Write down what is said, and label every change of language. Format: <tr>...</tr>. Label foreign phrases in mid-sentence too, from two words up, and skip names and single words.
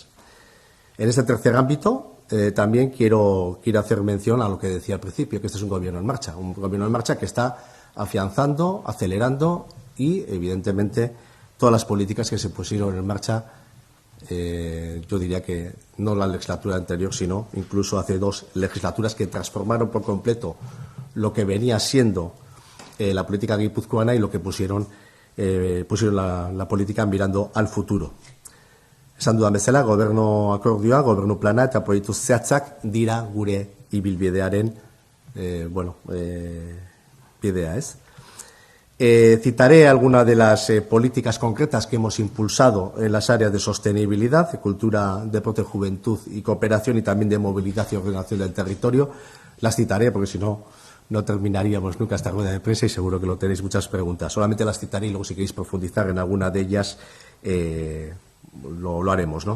<es>En este tercer ámbito, también quiero hacer mención a lo que decía al principio, que este es un gobierno en marcha que está afianzando, acelerando y, evidentemente, todas las políticas que se pusieron en marcha, yo diría que no la legislatura anterior, sino incluso hace 2 legislaturas que transformaron por completo lo que venía siendo la política guipuzcoana y lo que pusieron la política mirando al futuro.</es> <eu>Esan dudan bezala, gobernu akordioa, gobernu plana eta proiektu zehatzak dira gure ibilbidearen bidea, ez?</eu> <es>Citaré algunas de las políticas concretas que hemos impulsado en las áreas de sostenibilidad, de cultura, deporte, juventud y cooperación y también de movilidad y ordenación del territorio. Las citaré porque si no, no terminaríamos nunca esta rueda de prensa y seguro que lo tenéis muchas preguntas. Solamente las citaré y luego si queréis profundizar en alguna de ellas lo haremos, ¿no?</es>